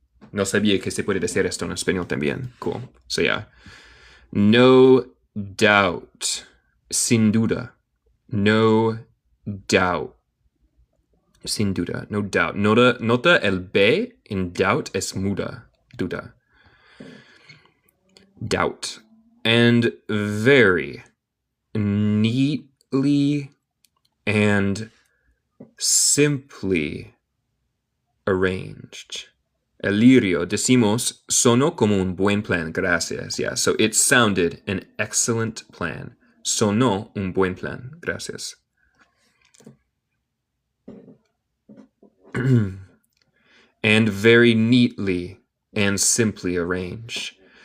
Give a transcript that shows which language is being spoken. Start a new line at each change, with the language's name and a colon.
Spanish: No sabía que se puede decir esto en español también.
English: Cool. So, yeah. No doubt.
Spanish: Sin duda.
English: No doubt.
Spanish: Sin duda.
English: No doubt.
Spanish: Nota el B en doubt es muda. Duda.
English: Doubt. And very neatly and simply arranged.
Spanish: El lirio, decimos, sonó como un buen plan, gracias.
English: Yeah, so it sounded an excellent plan.
Spanish: Sonó un buen plan, gracias.
English: And very neatly and simply arranged.